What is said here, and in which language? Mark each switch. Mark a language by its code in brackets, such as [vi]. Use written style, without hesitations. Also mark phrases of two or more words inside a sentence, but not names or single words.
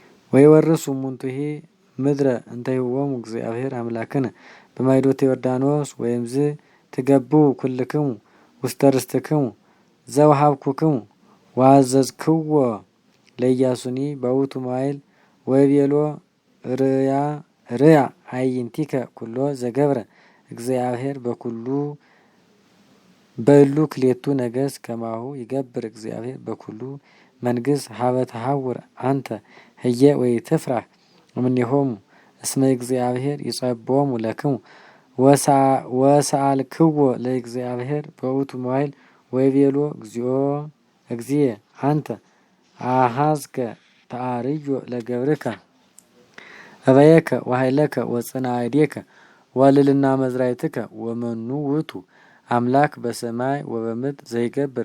[gez] ወይወርሱ እሙንቱሂ ምድረ እንተ ይሁቦሙ እግዚአብሔር አምላክነ በማይዶተ ዮርዳኖስ ወይምዝ ትገብኡ ኩልክሙ ውስተ ርስትክሙ ዘወሀብኩክሙ ወአዘዝክዎ ለኢያሱኒ በውእቱ መዋዕል ወይቤሎ ርያ አዕይንቲከ ኩሎ ዘገብረ እግዚአብሔር በኩሉ በእሉ ክሌቱ ነገሥት ከማሁ ይገብር እግዚአብሔር በኩሉ መንግሥት ሀበ ተሐውር አንተ ህየ ወኢትፍራህ እምኔሆሙ እስመ እግዚአብሔር ይጸብዖሙ ለክሙ ወሰአልክዎ ለእግዚአብሔር በውእቱ መዋዕል ወይቤሎ እግዚእ አንተ አሐዝከ ተአርዮ ለገብርከ እበየከ ወኃይለከ ወጽንዐ እዴከ ወልዕልና መዝራዕትከ ወመኑ ውእቱ አምላክ በሰማይ ወበምድር ዘይገብር